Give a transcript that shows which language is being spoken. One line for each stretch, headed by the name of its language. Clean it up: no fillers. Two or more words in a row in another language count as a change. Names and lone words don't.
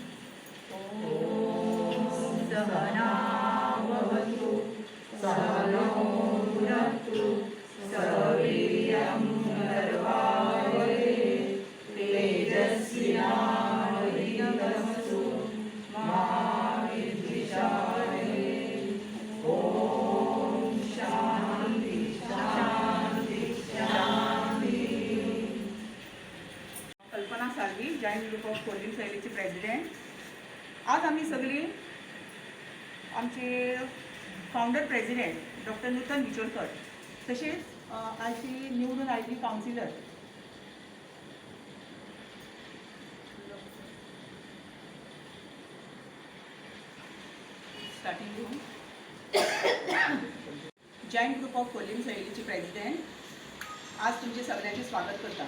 Sanskrit: सहना भवतु सहनौ भुनक्तु सवीर्यं करवावहै तेजस्विनावधीतमस्तु मा विद्विषावहै. ओम शांति शांति शांति.
Konkani: कल्पना साळवी जॉईंट ग्रुप ऑफ कोलिंग शैलीची प्रेसिडेंट. आज आम्ही सगळी आमचे
English: founder president
Konkani: डॉक्टर नूतन बिचोलकर तसेच आजची निवडून आयिल्ली काउन्सिलर स्टार्टिंग जॉईंट ग्रुप ऑफ कोलिंग शैलीची प्रेसिडेंट आज तुमचे सगळ्यांचे स्वागत करता.